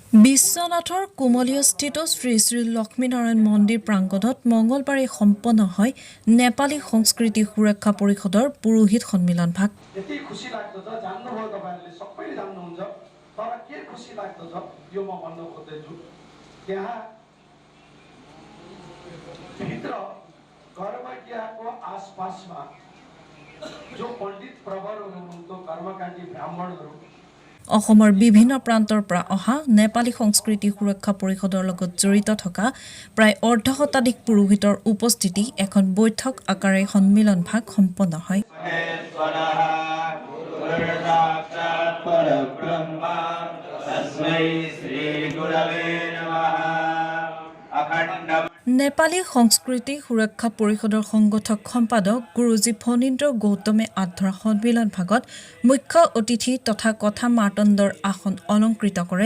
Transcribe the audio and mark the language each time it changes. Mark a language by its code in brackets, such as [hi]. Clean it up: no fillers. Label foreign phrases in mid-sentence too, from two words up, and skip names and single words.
[as] বিশ্বনাথৰ কুমলীয়স্থিত শ্ৰী শ্ৰী লক্ষ্মীনাৰায়ণ মন্দিৰ প্ৰাংগণত মঙলবাৰে সম্পন্ন হয় নেপালী সংস্কৃতি সুৰক্ষা পৰিষদৰ পুৰোহিত সন্মিলন ভাগ। [ne] यति खुसी लाग्दछ जान्नुभयो तपाईहरुले सबैले जान्नुहुन्छ तर के खुसी लाग्दछ यो म भन्न खोज्दैछु त्यहाँ भित्र कर्मज्ञको आसपासमा जो पण्डित प्रवरहरू हुनुहुन्थ्यो कर्मकाण्डी ब्राह्मणहरू [as] অসমৰ বিভিন্ন প্ৰান্তৰ পৰা অহা নেপালী সংস্কৃতি সুৰক্ষা পৰিষদৰ লগত জড়িত থকা প্ৰায় অৰ্ধশতাধিক পুৰোহিতৰ উপস্থিতি এখন বৈঠক আকাৰে সন্মিলন ভাগ সম্পন্ন হয়। নেপালী সংস্কৃতি সুৰক্ষা পৰিষদৰ সংগঠক সম্পাদক গুৰুজী ফণীন্দ্ৰ গৌতমে আধৰা সন্মিলন ভাগত মুখ্য অতিথি তথা কথা মাৰ্তণ্ডৰ আসন অলংকৃত কৰে।